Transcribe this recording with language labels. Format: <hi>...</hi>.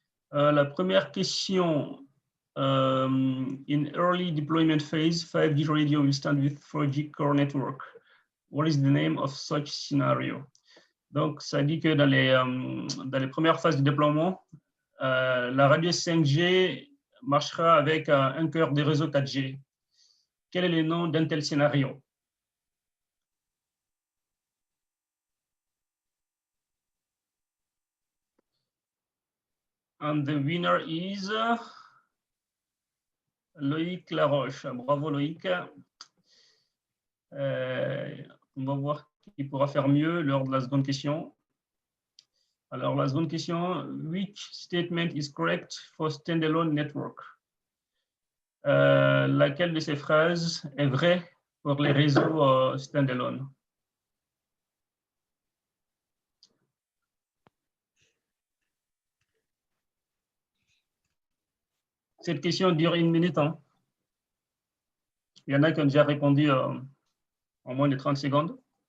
<fr>La première question,</fr> <en>in early deployment phase, 5G radio will stand with 4G core network. What is the name of such scenario?</en> <fr>Donc, ça dit que dans les premières phases de déploiement, la radio 5G marchera avec un cœur de réseau 4G. Quel est le nom d'un tel scénario?</fr> <en>And the winner is Loïc Laroche. Bravo Loïc.</en> <fr>On va voir qui pourra faire mieux lors de la seconde question. Alors, la seconde question,</fr> <en>which statement is correct for standalone network?</en> <fr>Laquelle de ces phrases est vraie pour les réseaux standalone? Cette question dure 1 minute. Hein. Il y en a qui ont déjà répondu en moins de 30 secondes.</fr>